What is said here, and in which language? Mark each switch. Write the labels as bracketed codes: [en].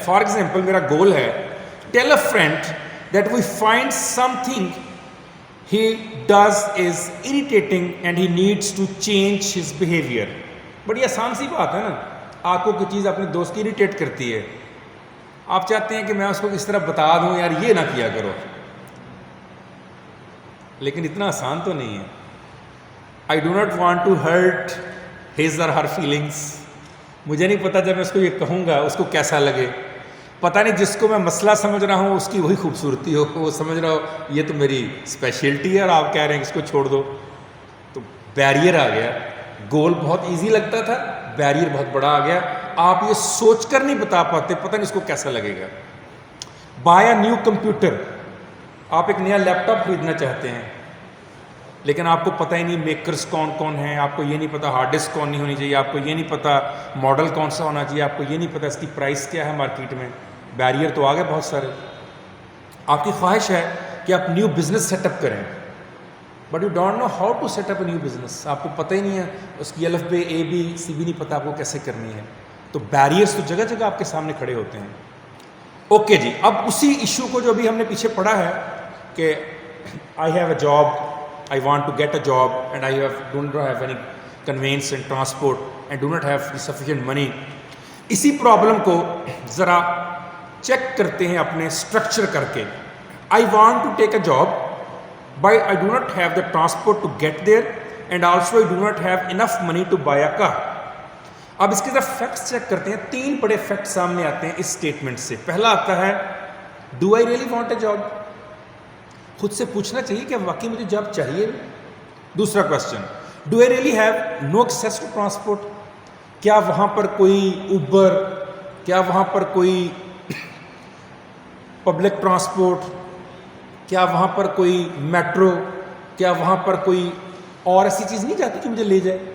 [en] For example میرا goal ہے tell a friend that we find something he does is irritating and he needs to change his behavior. [ur] بڑی آسان سی بات ہے نا, آپ کو کوئی چیز اپنے دوست کی اریٹیٹ کرتی ہے, آپ چاہتے ہیں کہ میں اس کو کس طرح بتا دوں یار یہ نہ کیا کرو, لیکن اتنا آسان تو نہیں ہے. [en] I do not want to hurt his or her feelings. [ur] مجھے نہیں پتا جب میں اس کو یہ کہوں گا اس کو کیسا لگے. پتہ نہیں جس کو میں مسئلہ سمجھ رہا ہوں اس کی وہی خوبصورتی ہو, وہ سمجھ رہا ہو یہ تو میری اسپیشلٹی ہے اور آپ کہہ رہے ہیں اس کو چھوڑ دو. تو بیریئر آ گیا. گول بہت ایزی لگتا تھا, بیریئر بہت بڑا آ گیا. آپ یہ سوچ کر نہیں بتا پاتے پتہ نہیں اس کو کیسا لگے گا. [en] buy a new computer, [ur] آپ ایک نیا لیپ ٹاپ خریدنا چاہتے ہیں لیکن آپ کو پتہ ہی نہیں میکرز کون کون ہیں, آپ کو یہ نہیں پتہ ہارڈ ڈسک کون نہیں ہونی چاہیے, آپ کو یہ نہیں پتہ ماڈل کون سا ہونا چاہیے, آپ کو یہ نہیں پتہ اس کی پرائس کیا ہے مارکیٹ میں. بیریئر تو آ گئے بہت سارے. آپ کی خواہش ہے کہ آپ نیو بزنس سیٹ اپ کریں [en] But you don't know how to set up a new business. [ur] آپ کو پتہ ہی نہیں ہے اس کی الف بے اے بی سی بھی نہیں پتہ آپ کو کیسے کرنی ہے. تو بیریئرس تو جگہ جگہ آپ کے سامنے کھڑے ہوتے ہیں. اوکے جی, اب اسی ایشو کو جو ابھی ہم نے پیچھے پڑھا ہے کہ [en] I have a job, I want to get a job and I don't have any conveyance and transport and do not have sufficient money. [ur] اسی پرابلم کو ذرا چیک کرتے ہیں اپنے اسٹرکچر کر کے. [en] I want to take a job but I do not have the transport to get there and also I do not have enough money to buy a car. [ur] اب اس کے ذرا فیکٹس چیک کرتے ہیں. 3 بڑے fact سامنے آتے ہیں اس statement سے. پہلا آتا ہے [en] do I really want a job. [ur] خود سے پوچھنا چاہیے کہ واقعی مجھے جاب چاہیے. دوسرا question, [en] Do I really have no access to transport. [ur] کیا وہاں پر کوئی اوبر, کیا وہاں پر کوئی پبلک ٹرانسپورٹ, کیا وہاں پر کوئی میٹرو, کیا وہاں پر کوئی اور ایسی چیز نہیں جاتی کہ مجھے لے جائے.